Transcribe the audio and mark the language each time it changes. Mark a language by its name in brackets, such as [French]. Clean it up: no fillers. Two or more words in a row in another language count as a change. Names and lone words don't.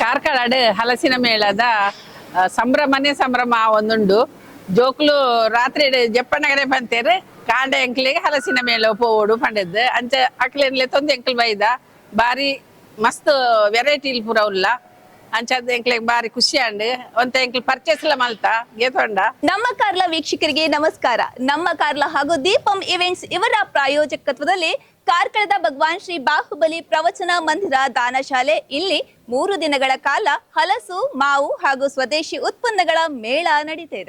[Tulu] ಕಾರ್ಕಳ ಹಲಸಿನ ಮೇಳದ ಸಂಭ್ರಮನೇ ಸಂಭ್ರಮ ಒಂದುಂಡು ಜೋಕ್ಲು ರಾತ್ರಿ ಜಪ್ಪನಗರೆ ಬಂತೇರು ಕಾಂಡೆ ಎಂಕ್ಲಿಗೆ ಹಲಸಿನ ಮೇಳ ಪೋಡು ಪಂಡದ್ದು ಅಂಚ ಅಕ್ಲೆನ್ಲೆ ತೊಂದು ಎಂಕ್ಲು ಬೈದ ಬಾರಿ ಮಸ್ತ್ ವೆರೈಟಿ ಪೂರ ಉಲ್ಲ ಅಂಚದ ಎಂಕ್ಲಿಗೆ ಬಾರಿ ಖುಷಿ ಅಂಡ್ ಒಂತ ಎಂಕ್ಲು ಪರ್ಚೇಸ್ ಎಲ್ಲ ಮಲ್ತ ಗೇತೊಂಡ. [Kannada] ನಮ್ಮ ಕಾರ್ಲ ವೀಕ್ಷಕರಿಗೆ ನಮಸ್ಕಾರ. ನಮ್ಮ ಕಾರ್ಲ ಹಾಗೂ ದೀಪಂ ಇವೆಂಟ್ಸ್ ಇವರ ಪ್ರಾಯೋಜಕತ್ವದಲ್ಲಿ ಕಾರ್ಕಳದ ಭಗವಾನ್ ಶ್ರೀ ಬಾಹುಬಲಿ ಪ್ರವಚನ ಮಂದಿರ ದಾನಶಾಲೆ ಇಲ್ಲಿ 3 ದಿನಗಳ ಕಾಲ ಹಲಸು, ಮಾವು ಹಾಗೂ ಸ್ವದೇಶಿ ಉತ್ಪನ್ನಗಳ ಮೇಳ ನಡೀತಿದೆ.